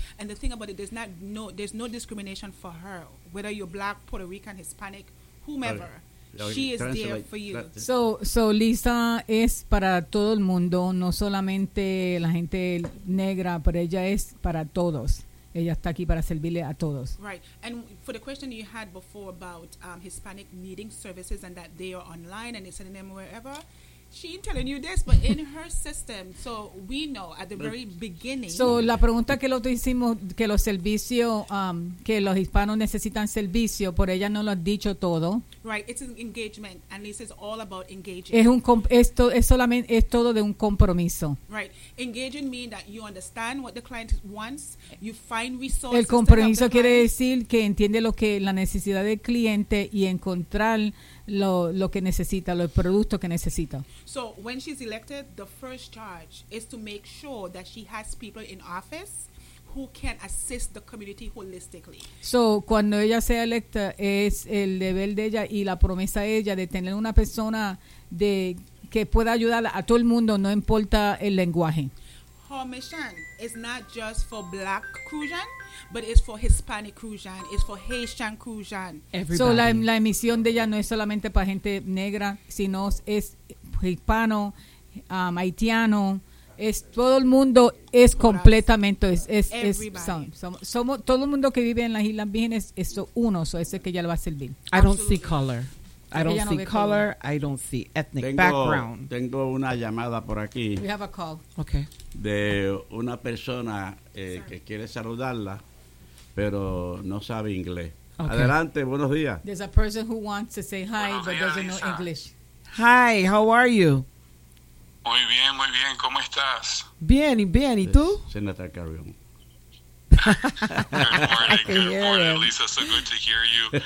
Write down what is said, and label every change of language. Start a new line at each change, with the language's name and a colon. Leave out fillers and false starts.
English: And the thing about it, there's no discrimination for her, whether you're black, Puerto Rican, Hispanic, whomever. Okay. She is there for you.
Spanish: So Lisa es para todo el mundo, no solamente la gente negra, pero ella es para todos. Ella está aquí para servirle a todos.
English: Right. And for the question you had before about Hispanic needing services and that they are online and they're sending them wherever, she ain't telling you this, but in her system, so we know at the very beginning.
Spanish: So la pregunta que nosotros hicimos, que los servicios, que los hispanos necesitan servicio, por ella no lo ha dicho todo.
English: Right, it's an engagement, and this is all about engaging.
Spanish: Es todo de un compromiso.
English: Right, engaging means that you understand what the client wants, you find resources.
Spanish: El compromiso quiere decir que entiende lo que la necesidad del cliente y encontrar lo que necesita, los productos que necesita.
English: So when she's elected, the first charge is to make sure that she has people in office who can assist the community holistically.
Spanish: So cuando ella sea electa, es el deber de ella y la promesa de ella de tener una persona de que pueda ayudar a todo el mundo, no importa el lenguaje.
English: Her mission is not just for black Cruzan, but it's for Hispanic Cruzan, it's for Haitian Cruzan.
Spanish: So la misión de ella no es solamente para gente negra, sino es hispano, haitiano, Es todo el mundo es completamente es somos todo el mundo que vive en las Islas Vírgenes es uno, eso es el que ya lo va a servir.
English: I don't see color. I don't see color. I don't see ethnic background.
Spanish: Tengo una llamada por aquí.
English: We have a call. Okay.
Spanish: De una persona que quiere saludarla, pero no sabe inglés. Okay. Adelante, buenos días.
English: There's a person who wants to say hi but doesn't know English. Hi, how are you?
Spanish: Muy bien, ¿cómo estás? Bien, y bien, ¿y tú?
English: Senator Carrion. Good morning, Lisa. So good to hear you.